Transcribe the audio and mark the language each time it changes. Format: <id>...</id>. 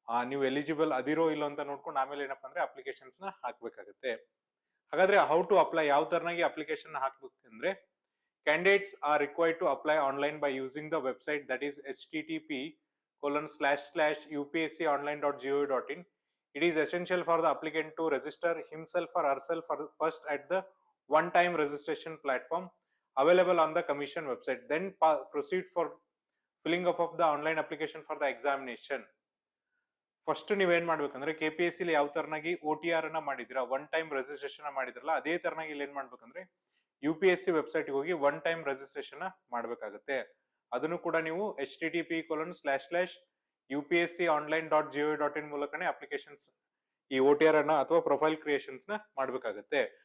<kn>ನೀವು ಎಲಿಜಿಬಲ್ ಅದಿರೋ ಇಲ್ಲ ಅಂತ ನೋಡ್ಕೊಂಡು ಆಮೇಲೆ ಏನಪ್ಪಾ ಅಂದ್ರೆ ಅಪ್ಲಿಕೇಶನ್ಸ್ ನ ಹಾಕ್ಬೇಕಾಗುತ್ತೆ. ಹಾಗಾದ್ರೆ</kn> <en>how to apply,</en> <kn>ಯಾವ ತರನಾಗಿ ಅಪ್ಲಿಕೇಶನ್ ಹಾಕ್ಬೇಕಂದ್ರೆ</kn> <en>Candidates are required to apply online by using the website that is http://upsconline.gov.in. It is essential for the applicant to register himself or herself first at the one-time registration platform available on the commission website. Then proceed for filling up of the online application for the examination.</en> <kn>First ನೀವೇನ್ ಮಾಡ್ಬೇಕಂದ್ರೆ KPSC ಯಾವ ತರನಾಗಿ OTR ಅನ್ನ ಮಾಡಿದಿರಾ, one time registration ಮಾಡಿದ್ರಲ್ಲ ಅದೇ ತರನಾಗಿ ಇಲ್ಲಿ ಏನ್ ಮಾಡ್ಬೇಕಂದ್ರೆ UPSC ವೆಬ್ಸೈಟ್ ಹೋಗಿ ಒನ್ ಟೈಮ್ ರೆಜಿಸ್ಟ್ರೇಷನ್ ಮಾಡ್ಬೇಕಾಗುತ್ತೆ. ಅದನ್ನು ಕೂಡ ನೀವು http://upsconline.gov.in ಮೂಲಕನೇ ಅಪ್ಲಿಕೇಶನ್ಸ್ ಈ OTR ಅನ್ನ ಅಥವಾ ಪ್ರೊಫೈಲ್ ಕ್ರಿಯೇಷನ್ಸ್ ನ ಮಾಡ್ಬೇಕಾಗುತ್ತೆ.</kn>